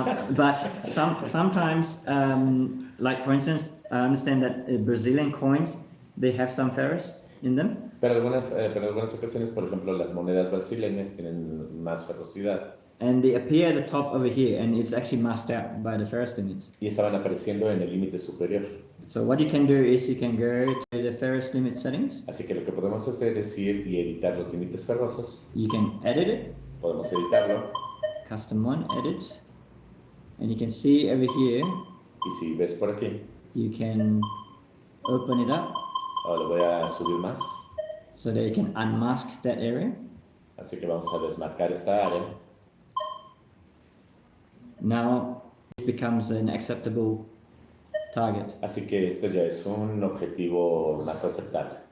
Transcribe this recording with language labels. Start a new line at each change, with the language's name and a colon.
English: But sometimes, like for instance, I understand that Brazilian coins, they have some ferrous in them.
Spanish: Pero algunas ocasiones, por ejemplo, las monedas brasileñas tienen más ferrosidad
English: And they appear at the top over here, and it's actually masked out by the ferrous limits.
Spanish: y estaban apareciendo en el límite superior.
English: So what you can do is you can go to the ferrous limit settings.
Spanish: Así que lo que podemos hacer es ir y editar los límites ferrosos.
English: You can edit it,
Spanish: Podemos editarlo
English: custom one, edit, and you can see over here,
Spanish: y si ves por aquí,
English: you can open it up
Spanish: ahora lo voy a subir más.
English: so that you can unmask that area.
Spanish: Así que vamos a desmarcar esta área.
English: Now it becomes an acceptable target.
Spanish: Así que esto ya es un objetivo más aceptable.